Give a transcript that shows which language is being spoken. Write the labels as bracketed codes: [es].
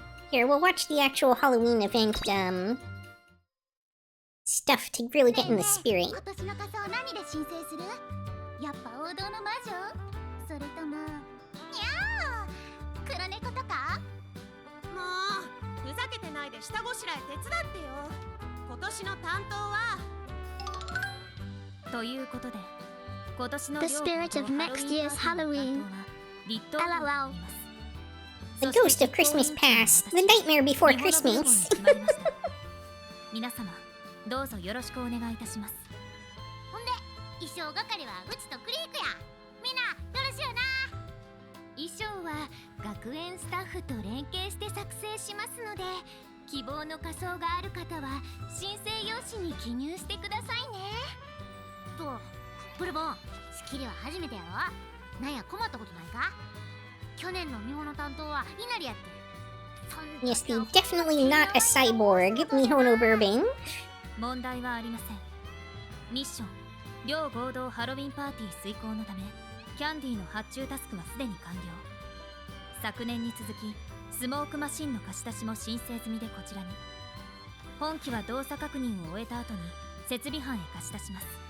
[en] Here, we'll watch the actual Halloween event, stuff to really get in the spirit. [ja] 今年の仮装何で申請する？やっぱ王道の魔女？それともにゃー黒猫とか？もうふざけてないで下ごしらえ手伝ってよ。今年の担当はということで今年の [en] The spirit of next year's Halloween. LOL. The ghost of Christmas past, the nightmare before Christmas. [ja] 皆様どうぞよろしくお願いいたします。ほんで衣装係はうちとクリークや。みんなよろしゅうな。衣装は学園スタッフと連携して作成しますので、希望の仮装がある方は申請用紙に記入してくださいね。とブルボン仕切りは初めてやろ。なんや困ったことないか？去年の日本の担当は稲荷やって。 [en] Yes, the definitely not a cyborg, Mihono Bourbon. [ja] 問題はありません。ミッション両合同ハロウィンパーティー遂行のためキャンディーの発注タスクはすでに完了。昨年に続きスモークマシンの貸し出しも申請済みでこちらに。本機は動作確認を終えた後に設備班へ貸し出します。